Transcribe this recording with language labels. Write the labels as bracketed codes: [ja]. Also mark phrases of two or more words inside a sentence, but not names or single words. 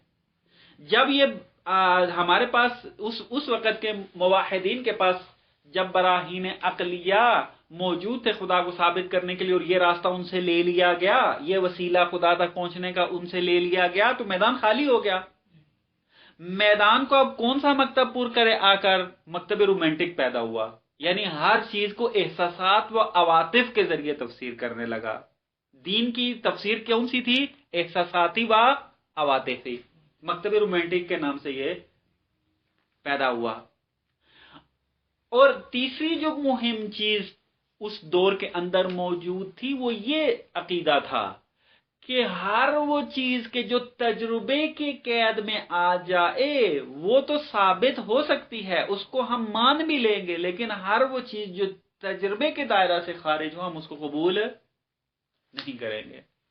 [ur] جب یہ ہمارے پاس اس وقت کے موحدین کے پاس جب براہین عقلیہ موجود تھے خدا کو ثابت کرنے کے لیے، اور یہ راستہ ان سے لے لیا گیا، یہ وسیلہ خدا تک پہنچنے کا ان سے لے لیا گیا، تو میدان خالی ہو گیا۔ میدان کو اب کون سا مکتب پور کرے آ کر؟ مکتب رومانٹک پیدا ہوا، یعنی ہر چیز کو احساسات و عواطف کے ذریعے تفسیر کرنے لگا۔ دین کی تفسیر کون سی تھی؟ احساساتی و عواطفی۔ مکتب رومانٹک کے نام سے یہ پیدا ہوا۔ اور تیسری جو مہم چیز اس دور کے اندر موجود تھی وہ یہ عقیدہ تھا کہ ہر وہ چیز کے جو تجربے کی قید میں آ جائے وہ تو ثابت ہو سکتی ہے، اس کو ہم مان بھی لیں گے، لیکن ہر وہ چیز جو تجربے کے دائرہ سے خارج ہو ہم اس کو قبول نہیں کریں گے۔